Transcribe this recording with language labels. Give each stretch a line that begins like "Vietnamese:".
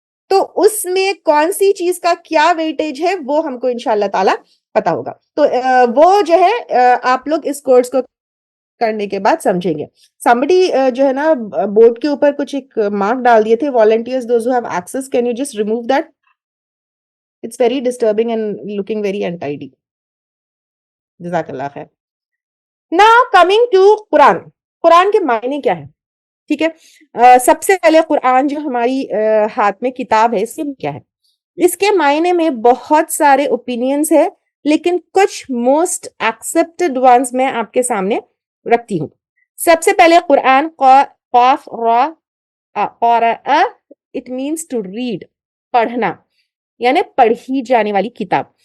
Urdu: تو اس میں کون سی چیز کا کیا ویٹیج ہے وہ ہم کو انشاءاللہ تعالی پتا ہوگا. تو وہ جو ہے آپ لوگ اس کورس کو کرنے کے بعد سمجھیں گے. somebody جو ہے نا بورڈ کے اوپر کچھ ایک مارک ڈال دیے تھے,
English: volunteers those who have access, can you just remove that? It's very disturbing and looking very untidy.
Urdu: جزاک اللہ خیر.
English: Now coming to Quran.
Urdu: قرآن کے معنی کیا ہے؟ ٹھیک ہے, سب سے پہلے قرآن جو ہماری ہاتھ میں کتاب ہے, اس کے کیا ہے؟ اس کے معنی میں بہت سارے اوپینینز ہیں, لیکن کچھ موسٹ ایکسپٹڈ ونز میں آپ کے سامنے رکھتی ہوں. سب سے پہلے قرآن, قاف را قرأ,
English: it means to read,
Urdu: پڑھنا, یعنی پڑھی جانے والی کتاب.